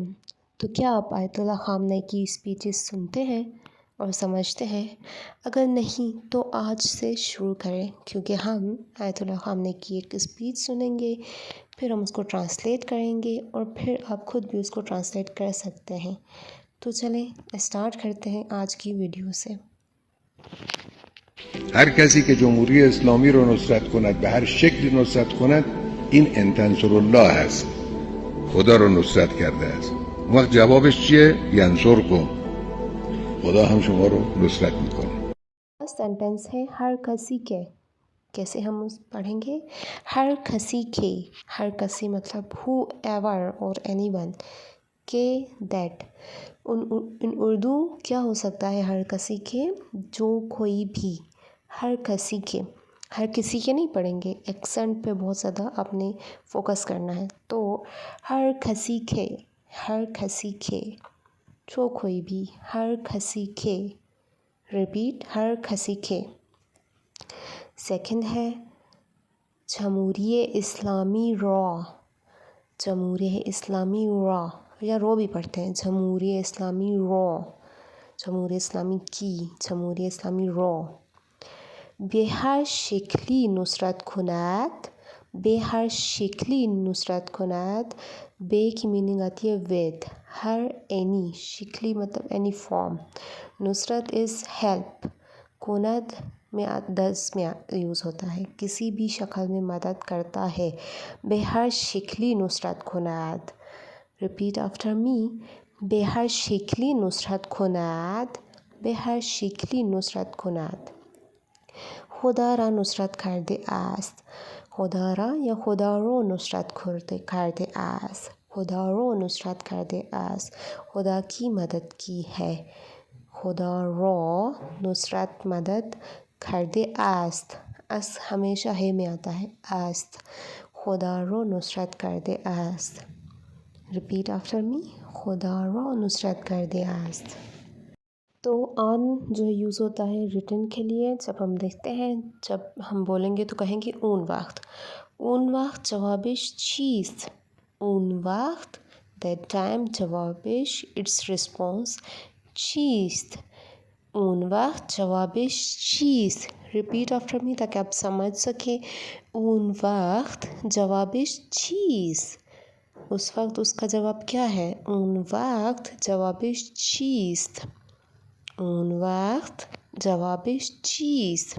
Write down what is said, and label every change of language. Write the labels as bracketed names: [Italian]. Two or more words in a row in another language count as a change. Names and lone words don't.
[Urdu] تو کیا آپ آیت اللہ خامنہ کی اسپیچز سنتے ہیں اور سمجھتے ہیں؟ اگر نہیں تو آج سے شروع کریں، کیونکہ ہم آیت اللہ خامنہ کی ایک اسپیچ سنیں گے، پھر ہم اس کو ٹرانسلیٹ کریں گے اور پھر آپ خود بھی اس کو ٹرانسلیٹ کر سکتے ہیں۔ تو چلیں اسٹارٹ کرتے ہیں آج کی ویڈیو سے۔ [Persian] هر کسی که جمهوری اسلامی رو نصرت کند به هر شکلی نصرت کند این ان تنصر الله هست، خدا رو نصرت کرده است. اون وقت جوابش چیه؟ ینصرکم، خدا هم شما رو نصرت میکنه. [Urdu] سینٹنس ہے [Persian] ہر کسی کے، [Urdu] کیسے ہم اس پڑھیں گے؟ [Persian] ہر کسی کے، ہر کسی [Urdu] مطلب [English] whoever or anyone [Urdu] کے [English] that in Urdu [Urdu] کیا ہو سکتا ہے [Persian] ہر کسی کے؟ [Urdu] جو کوئی بھی، [Persian] ہر کسی کے، ہر کسی کے [Urdu] نہیں پڑھیں گے، ایکسنٹ پہ بہت زیادہ آپ نے فوکس کرنا ہے۔ [Persian] تو ہر کسی کے، ہر کسی کے، [Urdu] جو کوئی بھی، [Persian] ہر کسی کے، ریپیٹ، ہر کسی کے۔ سیکنڈ ہے جمہوریہ اسلامی را، جمہوریہ اسلامی را [Urdu] یا رو بھی پڑھتے ہیں، [Persian] جمہوریہ اسلامی را، [Urdu] جمہوریہ اسلامی کی، [Persian] جمہوریہ اسلامی را به هر شکلی نصرت کند، به هر شکلی نصرت کند، [Urdu] به کی میننگ آتی ہے ود، ہر اینی، شکلی مطلب [English] any form, [Urdu] نصرت [English] as help, [Urdu] کند میں دس میں یوز ہوتا ہے، کسی بھی شکل میں مدد کرتا ہے۔ [Persian] به هر شکلی نصرت کند، [English] repeat after me, [Persian] به هر شکلی نصرت کند، به هر شکلی نصرت کند، خدا را نصرت کرده است، خدا را یا خدا رو نصرت کرده است، خدا رو نصرت کرده است، [Urdu] خدا کی مدد کی ہے، [Persian] خدا را نصرت مدد کرده است، است [Urdu] ہمیشہ ہے میں آتا ہے، [Persian] است، خدا رو نصرت کرده است، [English] repeat after me, [Persian] خدا رو نصرت کرده است۔ [Urdu] تو آن جو ہے یوز ہوتا ہے ریٹن کے لیے، جب ہم دیکھتے ہیں، جب ہم بولیں گے تو کہیں گے [Persian] اون وقت، اون وقت جوابش چیست، اون وقت [English] that time [Persian] جوابش [English] its response [Persian] چیست، اون وقت جوابش چیست، [English] repeat after me [Urdu] تاکہ آپ سمجھ سکیں، [Persian] اون وقت جوابش چیست، [Urdu] اس وقت اس کا جواب کیا ہے، [Persian] اون وقت جوابش چیست، اون وقت جوابش چیست۔